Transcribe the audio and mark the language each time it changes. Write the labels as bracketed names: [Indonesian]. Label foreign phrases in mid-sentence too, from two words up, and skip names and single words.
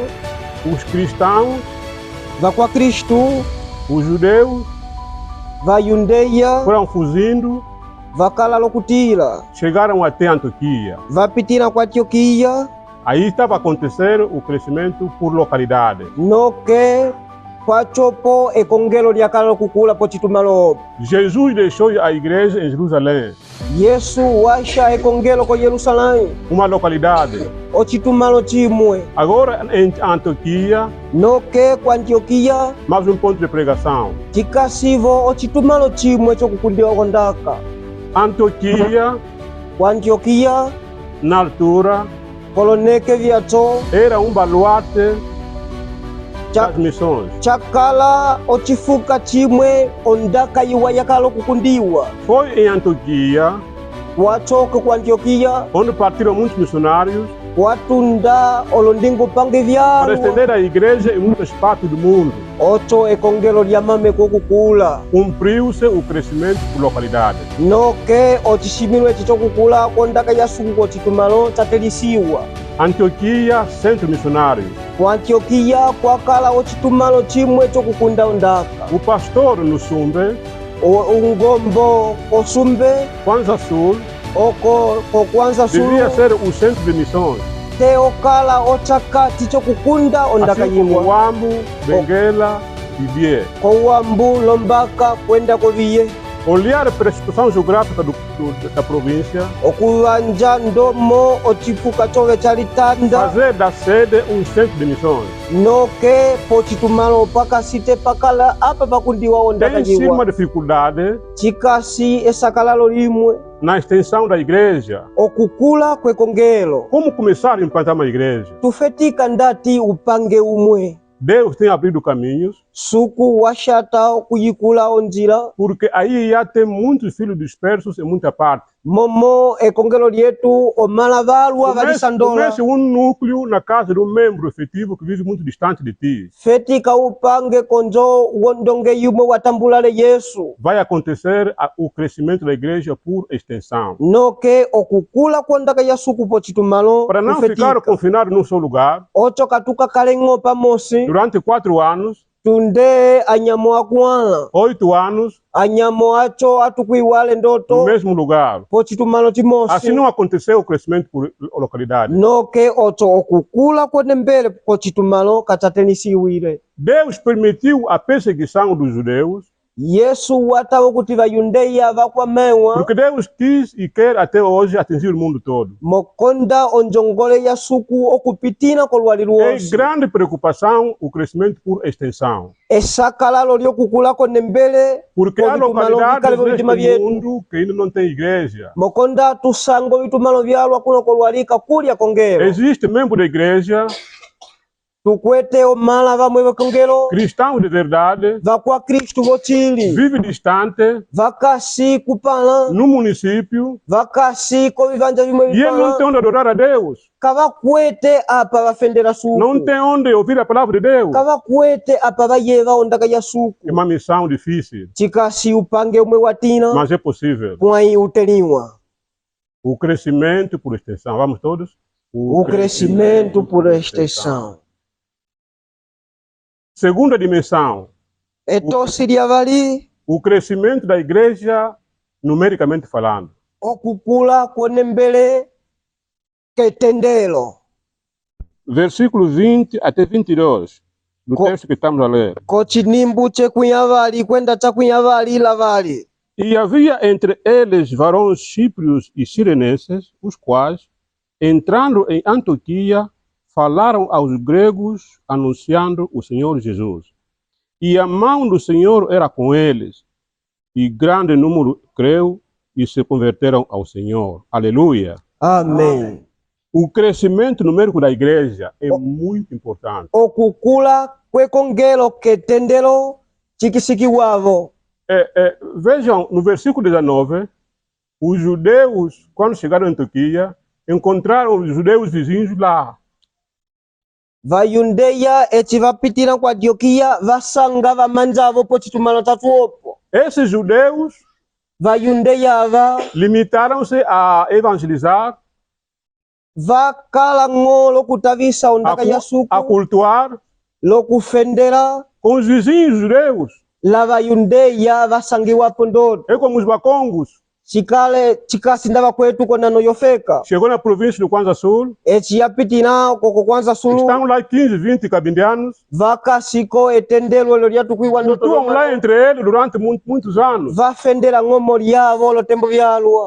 [Portuguese] os cristãos, [Umbundu] vakwa Kristu [Portuguese] os judeus, [Umbundu] vayundeya [Portuguese] foram fugindo, [Umbundu] vakala lokutila [Portuguese] chegaram até Antioquia. [Umbundu] vapitila kwa Antioquia. [Portuguese] Aí estava acontecendo o crescimento por localidade. [Umbundu] Noke kwachopo ekongelo lyakala lokukula pochitumalo. [Portuguese] Jesus deixou a igreja em Jerusalém, [Umbundu] Yesu washa ekongelo ko Yerusalém [Portuguese] uma localidade. [Umbundu] ochitumalo chimwe. [Portuguese] Agora em Antioquia, [Umbundu] Noke kwa Antioquia [Portuguese] mais um ponto de pregação. [Umbundu] chikasivo ochitumalo chimwe chokukundiwa kondaka. [Portuguese] Antioquia, [Umbundu] Kwa Antioquia [Portuguese] na altura, [Umbundu] koloneke vyato [Portuguese] era um baluarte das missões. [Umbundu] chakala ochifuka chimwe ondaka iwa yakala okukundiwa. [Portuguese] Foi em Antioquia [Umbundu] Wachoke kwa Antioquia [Portuguese] onde partiram muitos missionários [Umbundu] watunda olondingo pange [Portuguese] para [Umbundu] vyalo [Portuguese] estender a igreja em muitas partes do mundo. [Umbundu] ocho ekongelo lyamame kokukula. [Portuguese] Cumpriu-se o crescimento por localidade. [Umbundu] Noke ochishimilwe chichokukula kondaka yasuku ochitumalo chatelisiwa. [Portuguese] Antioquia, centro missionário. [Umbundu] Kwa Antioquia kwakala ochitumalo chimwe chokukunda ondaka. [Portuguese] O pastor no Sumbe, [Umbundu] Ungombo kosumbe [Portuguese] Kwanza Sul, [Umbundu] oko kokwanza [Portuguese] devia [Umbundu] sulu [Portuguese] ser o centro de missões. [Umbundu] teokala ochakati chokukunda ondaka [Portuguese] Assim como [Umbundu] yimwa. [Portuguese] Wambu, Benguela e Bie. [Umbundu] Kowambu lombaka kwenda koviye. [Portuguese] Olhar para a situação geográfica da província, [Umbundu] Okuvanja ndomo ochifuka chove chalitanda. [Portuguese] fazer da sede um centro de missões. [Umbundu] Noke pochitumalo pakasite pakala apa pakundiwa ondaka [Portuguese] Tem sim uma [Umbundu] yiwa. [Portuguese] dificuldade [Umbundu] Chikasi esakalalo limwe [Portuguese] na extensão da igreja. [Umbundu] okukula kwekongelo. [Portuguese] Como começar a implantar uma igreja? [Umbundu] Tufetika ndati upange umwe. [Portuguese] Deus tem abrido caminhos, [Umbundu] Suku washata kuyikula onjila. [Portuguese] porque aí já tem muitos filhos dispersos em muita parte. [Umbundu] Momo ekongelo lyetu omalavalwa valisandola. [Portuguese] Comece um núcleo na casa de um membro efetivo que vive muito distante de ti. [Umbundu] Fetika upange konjo wondonge yumwe watambulale Yesu. [Portuguese] Vai acontecer o crescimento da igreja por extensão. [Umbundu] Noke okukula kwondaka yasuku pochitumalo. [Portuguese] Para não ficar confinado num só lugar, [Umbundu] Ocho katuka kalengo pamosi. [Portuguese] durante 4 anos, [Umbundu] Tunde anyamo akwala. [Portuguese] 8 anos, [Umbundu] Anyamo acho atukwiwale [Portuguese] no [Umbundu] ndoto. [Portuguese] mesmo lugar. [Umbundu] Pochitumalo chimosi. [Portuguese] Assim não aconteceu o crescimento por localidade. [Umbundu] Noke ocho okukula kwende mbele pochitumalo kachatenisiwile. [Portuguese] Deus permitiu a perseguição dos judeus, [Umbundu] Yesu watawo kuti vayundeya vakwamewa. [Portuguese] porque Deus quis e quer até hoje atingir o mundo todo. [Umbundu] Mokonda onjongole ya suku okupitina kolwali [Portuguese] É [Umbundu] lwonse. [Portuguese] grande preocupação o crescimento por extensão, [Umbundu] Esakalalo lyokukula kwende mbele [Portuguese] porque há [Umbundu] obitumalo [Portuguese] localidades [Umbundu] bikale bitima [Portuguese] neste [Umbundu] byetu. [Portuguese] mundo que ainda não tem igreja. [Umbundu] Mokonda tusango bitumalo byalwa kuno kolwalika kulya kongero. [Portuguese] Existe membro da igreja [Umbundu] tukwete omala vamwe vakongelo [Portuguese] cristãos de verdade, [Umbundu] vakwa Kristu vochili [Portuguese] vive distante, [Umbundu] vakasi kupala [Portuguese] no município, [Umbundu] vakasi ko vivanja vimwe [Portuguese] e ele não [Umbundu] vipala [Portuguese] tem onde adorar a Deus, [Umbundu] kavakwete apa vafendera [Portuguese] não [Umbundu] suku [Portuguese] tem onde ouvir a palavra de Deus. [Umbundu] kavakwete apa vayeva ondaka ya [Portuguese] É [Umbundu] suku [Portuguese] uma missão difícil, [Umbundu] chikasi upange umwe watina [Portuguese] mas é possível. [Umbundu] kwai uteliwa [Portuguese] O crescimento por extensão. Vamos todos? o crescimento por extensão. Segunda dimensão, [Umbundu] Eto seria vali [Portuguese] o crescimento da igreja, numericamente falando. [Umbundu] okukula kwenembele ketendelo [Portuguese] Versículo 20 até 22, do texto que estamos a ler. [Umbundu] kochinimbu chekunhavali kwenda chakunhavali lavali. [Portuguese] E havia entre eles varões síprios e sirenenses, os quais, entrando em Antioquia, falaram aos gregos, anunciando o Senhor Jesus. E a mão do Senhor era com eles, e grande número creu e se converteram ao Senhor. Aleluia! Amém. O crescimento numérico da igreja é muito importante. [Umbundu] Okukula kwekongelo ketendelo chikisikiwavo. [Portuguese] Vejam, no versículo 19, os judeus, quando chegaram em Antioquia, encontraram os judeus vizinhos lá. [Umbundu] Vayundeya echivapitira kwa Antioquia vasanga vamanjavo po chitumalo tatuopo. [Portuguese] Esses judeus [Umbundu] Vayundeya ava [Portuguese] limitaram-se a evangelizar, [Umbundu] vakala ngolo kutavisa ondaka ya [Portuguese] a [Umbundu] suku [Portuguese] cultuar [Umbundu] lokufendera [Portuguese] com os vizinhos judeus. [Umbundu] la vayundeya vasangiwapo ndoto [Portuguese] É como os bacongos. [Umbundu] chikasi ndava kwetu konano yofeka [Portuguese] Chegou na província do Kwanza Sul, [Umbundu] echiyapitira koko kwanza sulu [Portuguese] estão lá 15, 20 cabindianos, [Umbundu] vakasiko etendelo elo lyatukuiwa [Portuguese] flutuam lá entre eles durante muitos anos. [Umbundu] vafendera ng'omo lyavo lotembo vyalwa